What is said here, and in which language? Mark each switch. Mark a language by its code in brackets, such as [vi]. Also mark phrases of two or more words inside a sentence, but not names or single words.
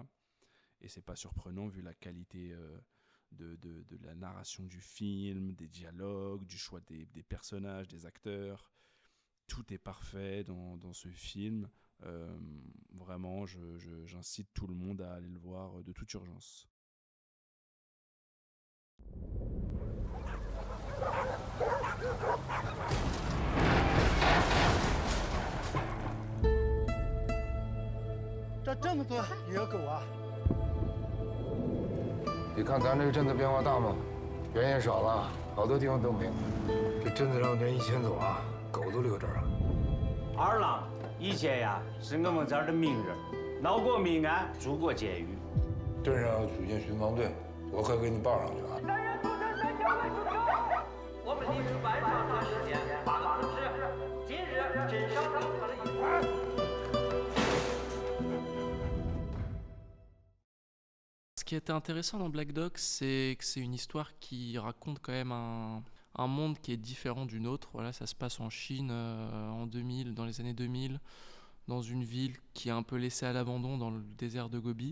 [fr] Et c'est pas surprenant vu la qualité de la narration du film, des dialogues, du choix des personnages, des acteurs. Tout est parfait dans ce film. Vraiment, j'incite tout le monde à aller le voir de toute urgence. [zh] 这么多野狗啊！你看咱这个镇子变化大吗？人也少了，好多地方都没有。这镇子上人一牵走啊，狗都留这儿了。二郎，以前呀是我们这儿的名人，闹过命案，住过监狱。镇上要组建巡防队，我可给你报上去啊。来人，组成三小队出城！我们历时半小时时间发了通知，今日镇上场测了一番。 [fr] Ce qui était intéressant dans Black Dog, c'est que c'est une histoire qui raconte quand même un monde qui est différent du nôtre. Voilà, ça se passe en Chine en 2000, dans les années 2000, dans une ville qui est un peu laissée à l'abandon dans le désert de Gobi.